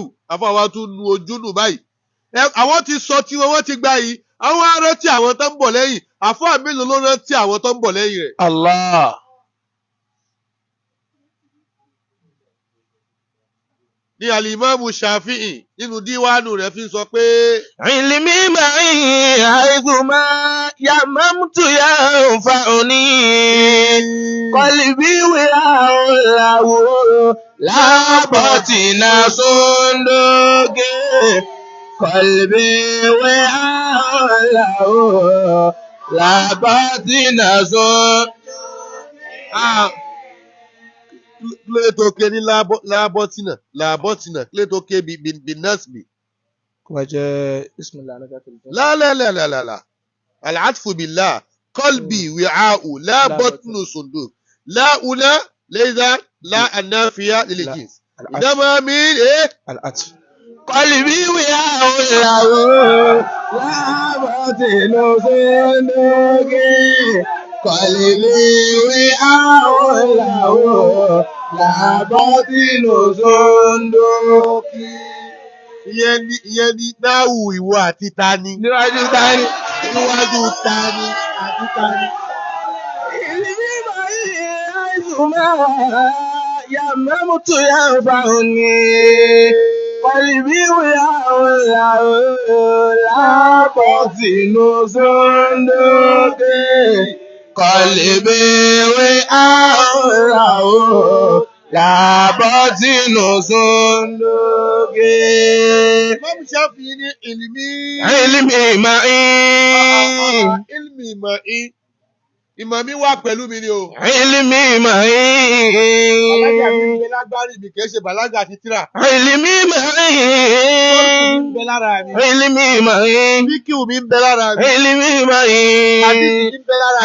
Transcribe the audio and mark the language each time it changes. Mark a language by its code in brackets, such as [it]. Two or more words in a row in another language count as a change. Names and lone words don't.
[yo] Àfa wa tún nu ojú nù báyìí. Àwọn ti sọ tí wọ́n ti gbá yìí. Àwọn á rántí àwọn tó ń bọ̀ lẹ́yìn. Àfa mélòó ló rántí àwọn tó ń bọ̀ lẹ́yìn rẹ̀? Allah. Ní Al-Imam Shafi'i nínú díwánù rẹ̀ fi sọ pé. [ar] علمي معي حيثما يممت ينفعني. قلبي وعاء له لا بطن صندوق. قلبي وعاء له لا بطن صندوق. [yo] Kílé tó ké ní lábọ́tìnà kílé tó ké bí nọ́ọ̀sì. Kò wá jẹ́ bismillah alága [ar] لا. العطف بالله. قلبي وعاء لا بطن صندوق. لا هنا ليس لا النافية للجنس. إذا ما من العطف. قلبي وعاء له لا بطن صندوق. قلبي وعاء له لا بطن صندوق. [yo] Ìyẹn ni náwù ìwọ àti tani. Níwájú tani. Níwájú tani àti tani. [ar] علمي معي حيثما يممت ينفعني. قلبي وعاء له لا بطن صندوق. قلبي وعاء له لا بطن صندوق. [yo] Imam Shafi'i ní ilmi. [ar] علمي معي. علمي معي. [yo] Ìmọ̀ mi wà pẹ̀lú mi ni o. [ar] علمي معي. [yo] Bàlágà mi ń bẹ lágbárí mi kìí ṣe bàlágà ti tíra. [ar] علمي معي. [yo] Bọ́ọ̀lù mi ń bẹ lára mi. [ar] علمي معي. [yo] Fíkìú mi ń bẹ lára mi. [ar] علمي معي. [yo] Àdìsí mi ń bẹ lára mi.